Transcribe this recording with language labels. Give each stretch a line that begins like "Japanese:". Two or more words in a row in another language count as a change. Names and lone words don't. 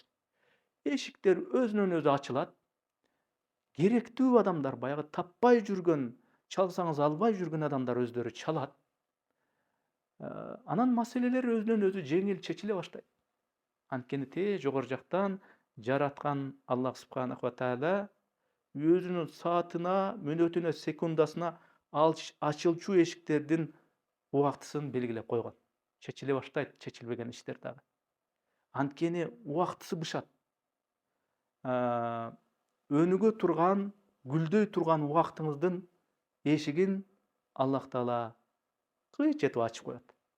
Kyrgyz: Эшиктер өзүнөн өзү ачылат. Керектүү адамдар, баягы таппай жүргөн, чалсаңыз албай жүргөн адамдар өздөрү чалат. Анан маселелер өзүнөн өзү жеңил чечиле баштайт. Анткени жогору жактан жараткан
Arabic: الله سبحانه وتعالى
Kyrgyz: өзүнүн саатына, мүнөтүнө, секундасына ачылчу эшиктердин убактысын белгилеп койгон. Чечиле баштайт, чечилбеген иштер дагы. Анткени убактысы бышат. Өнүгө турган, гүлдөй турган убактыңыздын эшигин Аллах таала кыйт этип ачып коет.